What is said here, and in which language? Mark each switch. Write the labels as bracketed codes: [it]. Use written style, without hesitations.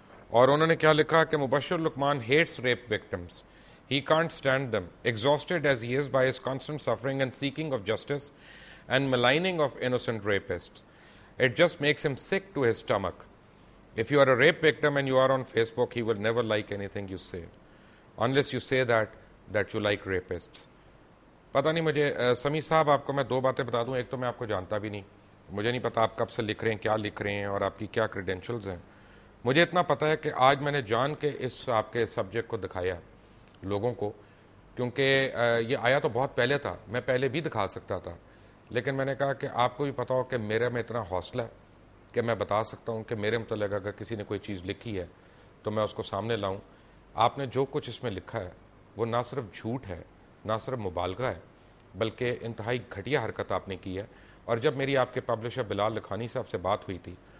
[ur] اور انہوں نے کیا لکھا کہ مبشر لقمان [en] hates rape victims. He can't stand them, exhausted as he is by his constant suffering and seeking of justice and maligning of innocent rapists. It just makes him sick to his stomach. If you are a rape victim and you are on Facebook, he will never like anything you say, unless you say that you like rapists. [ur] پتہ نہیں مجھے سمی صاحب، آپ کو میں دو باتیں بتا دوں، ایک تو میں آپ کو جانتا بھی نہیں، مجھے نہیں پتا آپ کب سے لکھ رہے ہیں، کیا لکھ رہے ہیں، اور آپ کی کیا کریڈینشلز ہیں۔ مجھے اتنا پتا ہے کہ آج میں نے جان کے اس آپ کے سبجیکٹ کو دکھایا لوگوں کو، کیونکہ یہ آیا تو بہت پہلے تھا، میں پہلے بھی دکھا سکتا تھا، لیکن میں نے کہا کہ آپ کو بھی پتا ہو کہ میرے میں اتنا حوصلہ ہے کہ میں بتا سکتا ہوں کہ میرے متعلق اگر کسی نے کوئی چیز لکھی ہے تو میں اس کو سامنے لاؤں۔ آپ نے جو کچھ اس میں لکھا ہے وہ نہ صرف جھوٹ ہے، نہ صرف مبالغہ ہے، بلکہ انتہائی گھٹیا حرکت آپ نے کی ہے۔ اور جب میری آپ کے پبلشر بلال لکھانی صاحب سے بات ہوئی تھی